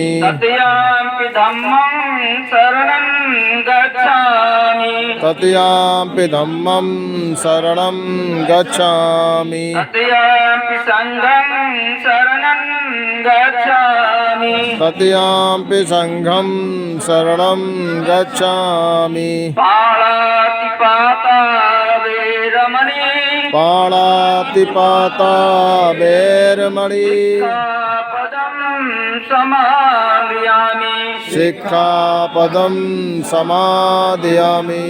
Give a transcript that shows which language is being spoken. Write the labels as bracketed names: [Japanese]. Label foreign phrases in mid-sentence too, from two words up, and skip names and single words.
[Pali] तृतीयंपि धम्मं शरणं गच्छामि तृतीयाम्पि धम्मं शरणं गच्छामि तृतीयंपि संघं शरणं गच्छामि तृतीयाम्पि संघं शरणं गच्छामि पाणातिपाता वेरमणि पाणातिपाता वैरमणि पदं समादयामि सिक्खापदं समादयामि